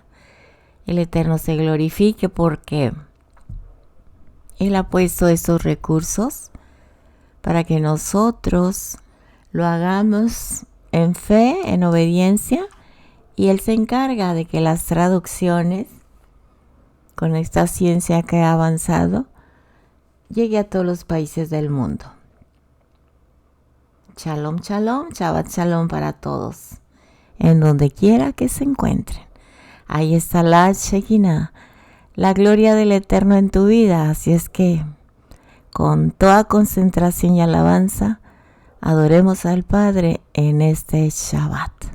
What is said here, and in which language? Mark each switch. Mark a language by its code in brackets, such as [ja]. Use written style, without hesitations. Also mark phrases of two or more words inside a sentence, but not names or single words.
[es] El Eterno se glorifique porque Él ha puesto esos recursos para que nosotros lo hagamos en fe, en obediencia, y Él se encarga de que las traducciones, con esta ciencia que ha avanzado, llegue a todos los países del mundo. [he] שלום, שלום, שבת שלום [es] para todos, en donde quiera que se encuentren. Ahí está la Shekinah, la gloria del Eterno en tu vida. Así es que, con toda concentración y alabanza, adoremos al Padre en este Shabbat.